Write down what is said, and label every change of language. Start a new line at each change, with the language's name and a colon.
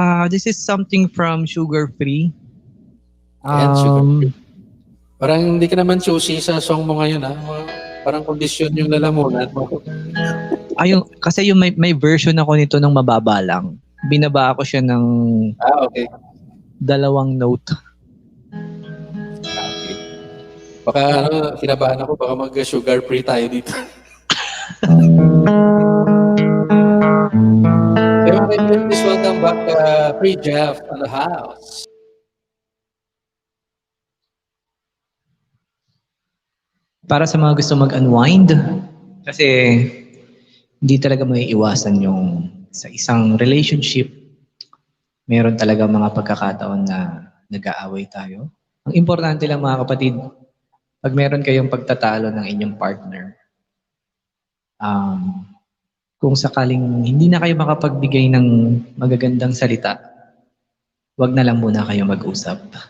English: This is something from Sugar Free.
Filipino: Ayan, Sugar Free. Parang hindi ka naman choosy sa song mo ngayon, ha? Parang kondisyon yung lalamunan mo. Ayun, kasi yung may version ako nito ng mababa lang. Binaba ko siya ng Okay. 2 note. Okay. Baka kinabahan ako, baka mag-sugar free tayo dito.
English: Please welcome back Free Jeff on the house.
Filipino: Para sa mga gusto mag-unwind, kasi hindi talaga may iwasan yung sa isang relationship, meron talaga mga pagkakataon na nag-aaway tayo. Ang importante lang mga kapatid, pag meron kayong pagtatalo ng inyong partner, kung sakaling hindi na kayo makapagbigay ng magagandang salita, wag na lang muna kayo mag-usap.